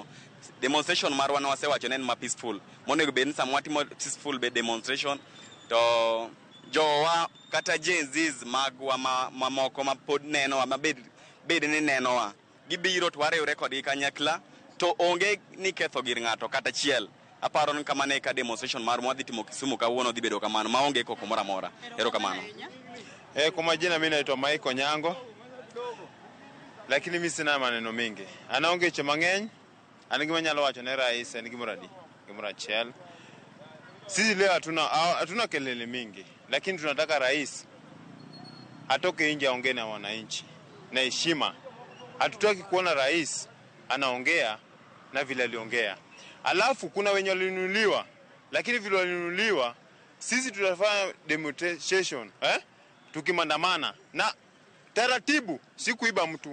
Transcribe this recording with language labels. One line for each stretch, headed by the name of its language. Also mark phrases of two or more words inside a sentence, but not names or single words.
Luo (Kenya and Tanzania): Demonstration marwa no wasewacho nen ma peaceful, monego bed ni sama watimo peaceful be demonstration to jowa kata Gen Zs magwa mamoko ma pod neno ma bed ni nenowa gibiro to wariwre kodgi kanyakla to onge ni ketho gir ng'ato kata chiel. Aparo ni kamane ka demonstration mar mwadhi timo Kisumu kawuono dhi bedo kamano maonge koko mora amora. Erokamano.
Swahili: Kwa majina mimi naitwa Mike Onyango, lakini mimi sina maneno mingi.
Luo (Kenya and Tanzania): Anaonge che mang'eny, an gima nyalo wacho ne rais en gimora achiel.
Swahili: Sisi leo hatuna kelele mingi, lakini tunataka rais atoke nje aongee na wananchi na heshima. Hatutaki kuona rais anaongea na vile aliongea. Alafu kuna wenye walinunuliwa, lakini vile walinunuliwa sisi tutafanya demonstration tukimandamana na taratibu, si kuiba mtu.